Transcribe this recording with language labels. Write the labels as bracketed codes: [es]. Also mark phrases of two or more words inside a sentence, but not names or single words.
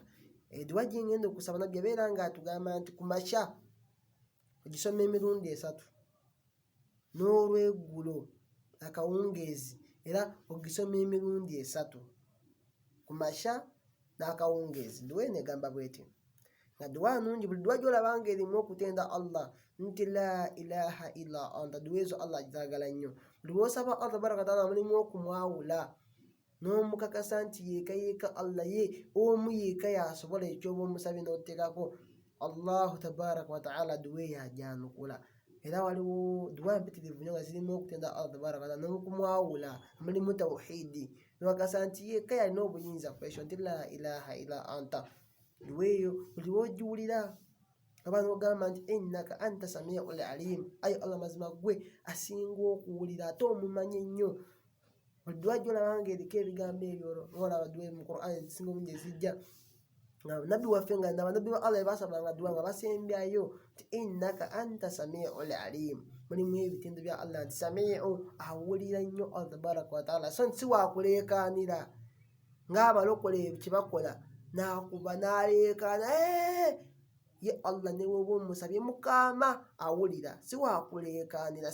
[lg] Edduwa gye ngenda okusaba nabbi yabeera ng'atugamba nti ku makya ogisoma emirundi 3, n'olweggulo akawungeezi era ogisoma emirundi 3, ku makya n'akawungeezi. Dduwa eno egamba bw'eti nga dduwa nnungi, buli dduwa gy'olaba ng'erimu okutenda Allah nti [ar] لا إله إلا أنت, [lg] dduwa ezo Allah azaagala nnyo. Buli lw'osaba Allah [ar] تبارك وتعالى [lg] mulimu okumwawula n'omukakasa nti yeeka Allah, ye omu yeeka yasobola ekyoba omusabye n'oteekako Allahu [ar] تبارك وتعالى, [lg] dduwa eyo ajyanukula. Era waliwo dduwa mpitirivu nnyo nga zirimu okutenda Allah [ar] تبارك وتعالى [lg] n'okumwawula, mulimu tawhidi, n'okakasa nti yeeka yalina obuyinza ku ekyo nti [ar] لا إله إلا أنت. [lg] Dduwa eyo buli lw'ogiwulira oba n'ogamba nti [ar] إنك أنت السميع العليم, [lg] ayi Allah mazima gwe asinga okuwulira ate omumanyi ennyo. Buli dduwa gy'olaba ng'eriko ebigambo ebyo n'olaba dduwa mu Qur'an ezisinga obungi ezijja nga nabbi waffe nga nabbi wa Allah baasabanga dduwa nga basembyayo nti [ar] إنك أنت السميع العليم. [lg] Mulimu ebitendo bya Allah nti samiu, awulira nnyo Allah [ar] تبارك وتعالى, [lg] so nti si wakuleekaanira ng'abalokole kye bakola, n'akuba n'aleekaana ye Allah ne bw'oba omusabye mukama awulira, si wakuleekaanira.